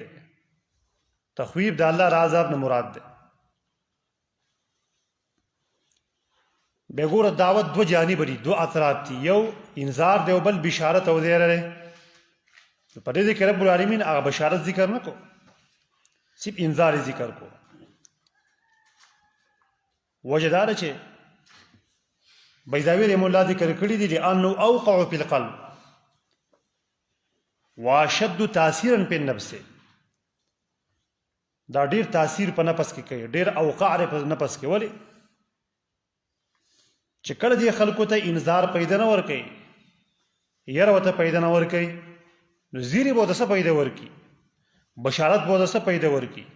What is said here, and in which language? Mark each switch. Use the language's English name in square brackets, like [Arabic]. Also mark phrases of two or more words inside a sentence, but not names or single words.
[Pashto] تخویف د الله عذاب نه مراد دی. بګور دعوت دو جانب لري، دو اثرات دي. یو انذار دی او بل بشارت او زیره ده. په دې کې رب العالمین هغه بشارت ذکر نه کو، صرف انذار ذکر کو. وجدار چې بیضاوی رحمه الله ذکر کړی دی [Arabic] لانه اوقع فی القلب واشد تاثیرا [Pashto] په نفس. دا ډیر تاثیر په نفس کې کوي، ډیر اوقع په نفس کې. ولی چې کله دې خلکو ته انذار پیدا نه ور کوي، ير وته پیدا نه ور کوي، نو زیری به دسه پیدا ور کوي، بشارت به دسه پیدا ور کوي.